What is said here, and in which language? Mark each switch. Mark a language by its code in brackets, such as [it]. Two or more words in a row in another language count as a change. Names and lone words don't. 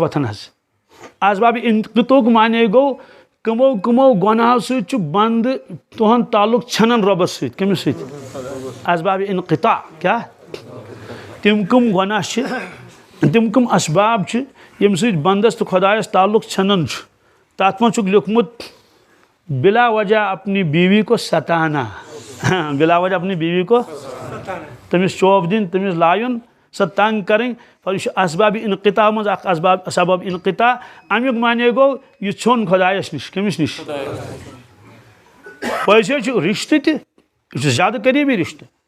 [ks] وۄتھان حظ اسبابِ انقطاعُک معنے گوٚو کٕمو کٕمو گۄناہو سۭتۍ چھُ بنٛدٕ تُہُنٛد تعلُق ژھٮ۪نان رۄبس سۭتۍ کٔمِس سۭتۍ اسبابِ انقطاع کیٛاہ تِم کٕم گۄناہ چھِ تِم کٕم اسباب چھِ ییٚمہِ سۭتۍ بنٛدس تہٕ خۄدایس تعلُق ژھٮ۪نان چھُ تتھ منٛز چھُکھ لیوٗکھمُت [ur] بلا وجہ اپنی بیوی کو [ks] ستانا بلا وجہ اپنی بیوی کو تٔمِس چوب دِنۍ تٔمِس لایُن سۄ تنگ کرٕنۍ یہِ چھُ اسبابِ انقطاع منٛز اکھ اسباب انقطاع امیُک معنے گوٚو یہِ ژھیوٚن خۄدایس نِش کٔمِس نِش پٔزۍ چھُ رشتہٕ تہِ یہِ چھُ زیادٕ قریٖبی رشتہٕ